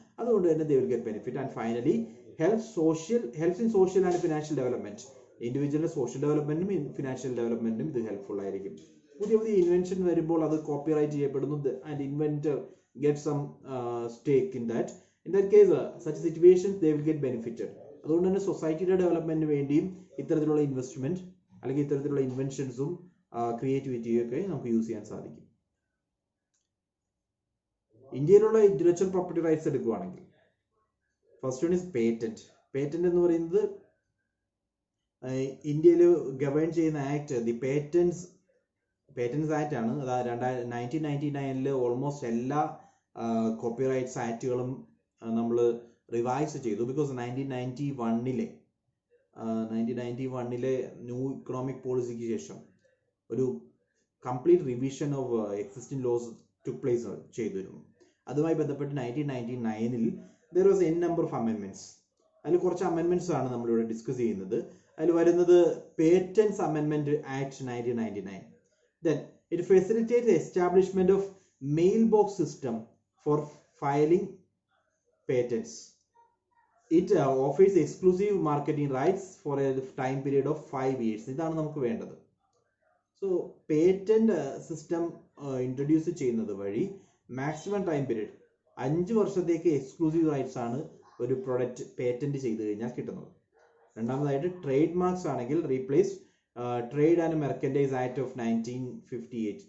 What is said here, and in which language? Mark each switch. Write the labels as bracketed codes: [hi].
[ml] അതുകൊണ്ട് തന്നെ [en] They will get benefit. And finally helps in social and financial development. [ml] ഇൻഡിവിജ്വലിന്റെ social ഡെവലപ്മെന്റിനും financial ഡെവലപ്മെന്റിനും ഇത് helpful ആയിരിക്കും. പുതിയ പുതിയ ഇൻവെൻഷൻ വരുമ്പോൾ അത് കോപ്പിറൈറ്റ് ചെയ്യപ്പെടുന്നു and inventor [en] get some stake in that. In that case, such situations they will get benefited. [ml] അതുകൊണ്ട് തന്നെ സൊസൈറ്റിയുടെ ഡെവലപ്മെന്റിന് വേണ്ടിയും ഇത്തരത്തിലുള്ള ഇൻവെസ്റ്റ്മെന്റ് അല്ലെങ്കിൽ ഇത്തരത്തിലുള്ള ഇൻവെൻഷൻസും ക്രിയേറ്റിവിറ്റിയും ഒക്കെ നമുക്ക് യൂസ് ചെയ്യാൻ സാധിക്കും. ഇന്ത്യയിലുള്ള ഇന്റലക്ച്വൽ പ്രോപ്പർട്ടി റൈറ്റ്സ് എടുക്കുകയാണെങ്കിൽ [en] First one is patent. [ml] Patent എന്ന് പറയുന്നത് ഇന്ത്യയിൽ ഗവേൺ ചെയ്യുന്ന ആക്ട് ദി പേറ്റന്റ്സ് ആക്ട് ആണ്. അത് 1999 ഓൾമോസ്റ്റ് എല്ലാ കോപ്പിറൈറ്റ്സ് ആക്ടുകളും നമ്മൾ റിവൈസ് ചെയ്തു. [en] Because 1991 new economic പോളിസിക്ക് ശേഷം ഒരു complete revision of existing laws took place ചെയ്തിരുന്നു. [ml] അതുമായി ബന്ധപ്പെട്ട് 1999 [en] there was n number of amendments. [ml] അതിൽ കുറച്ച് അമെൻമെന്റ്സ് ആണ് നമ്മളിവിടെ ഡിസ്കസ് ചെയ്യുന്നത്. അതിൽ വരുന്നത് patents അമെൻമെന്റ് act 1999. [en] Then it facilitates the establishment of mailbox system for filing patents. It offers exclusive marketing rights for a time period of 5 years. [ml] ഇതാണ് നമുക്ക് വേണ്ടത്. സോ പേറ്റന്റ് സിസ്റ്റം ഇൻട്രൊഡ്യൂസ് ചെയ്യുന്നത് വഴി മാക്സിമം ടൈം പീരീഡ് 5 വർഷത്തേക്ക് exclusive rights ആണ് ഒരു product patent ചെയ്ത് കഴിഞ്ഞാൽ കിട്ടുന്നത്. രണ്ടാമതായിട്ട് ട്രേഡ് മാർക്സ് ആണെങ്കിൽ replace trade and merchandise act of 1958.